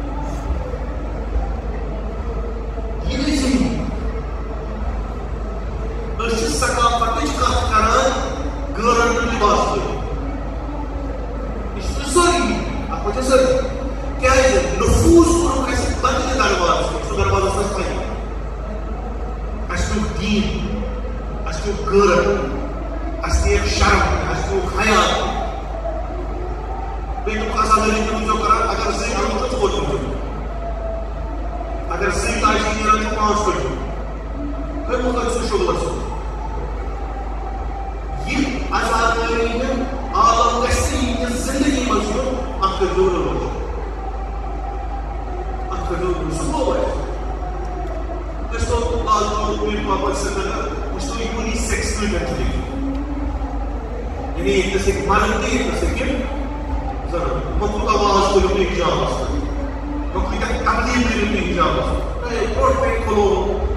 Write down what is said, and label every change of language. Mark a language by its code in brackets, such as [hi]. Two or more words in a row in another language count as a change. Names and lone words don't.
[ks] یہِ گٔے ذہنی أسۍ چھِ ثقافتٕچ کتھ کران غٲرن ہُنٛد لباس لٲگِتھ یہِ چھُ سٲری اَتھ منٛز چھِ سٲری کیٛازِ نفوٗس کوٚرُکھ اَسہِ بدلہِ دروازٕ سُہ دروازٕ اوس اَسہِ پَیی اَسہِ نیک دین اس نیک غیرت اس نیک شرم اس نیک حیات بیٚیہِ دوٚپُکھ آسان علی تہِ وٕچھو کران اگر زٕے اَنو تہٕ ژور تُلو اگر زٕے تاجہِ نیران چھِ پانٛژھ تُلو کٔرمُت أمۍ سُنٛد شُغلَس یہِ آزادٲری عالم گژھِ یہِ زندگی منٛز چھُ اَتھ کٔرۍزیو رٲچھ اَتھ کٔرۍزیو سُہ گوٚو اَسہِ أسۍ تو لال چوک میٖر بابا سرینگر وٕچھ تو یوٗنی سیٚکس کۭتیاہ چھِ یعنی ییٚتنَس ہیٚکہِ مرد تہِ ییٚتنَس ہیٚکہِ زنان مۄکُل آواز کٔرِو تُہۍ حجابَس منٛز مۄکُل تبلیٖغ کٔرِو تُہۍ حجابَس منٛز برٛونٛٹھ کَنہِ کھُلو